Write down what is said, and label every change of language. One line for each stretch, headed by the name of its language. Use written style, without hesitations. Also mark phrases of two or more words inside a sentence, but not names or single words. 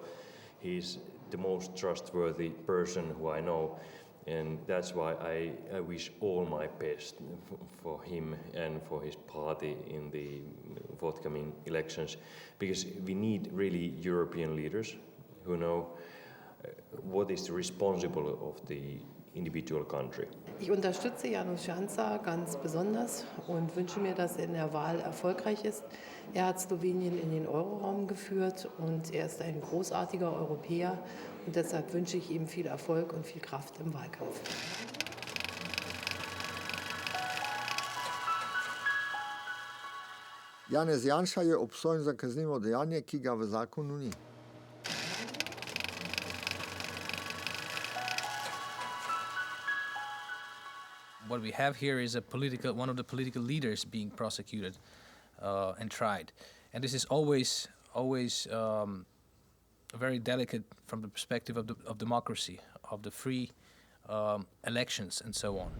English: He's the most trustworthy person who I know, and that's why I wish all my best for him and for his party in the forthcoming elections, because we need really European leaders who know what is responsible of the individual country.
German: Ich unterstütze Janez Jansa ganz besonders und wünsche mir, dass er in der Wahl erfolgreich ist. Er hat Slowenien in den Euroraum geführt und er ist ein großartiger Europäer und deshalb wünsche ich ihm viel Erfolg und viel Kraft im Wahlkampf.
Slovenian: Janez Jansa je obsojen za kaznivo dejanje, ki ga v zakonu ni.
English: What we have here is one of the political leaders being prosecuted and tried, and this is always very delicate from the perspective of democracy, of the free elections, and so on.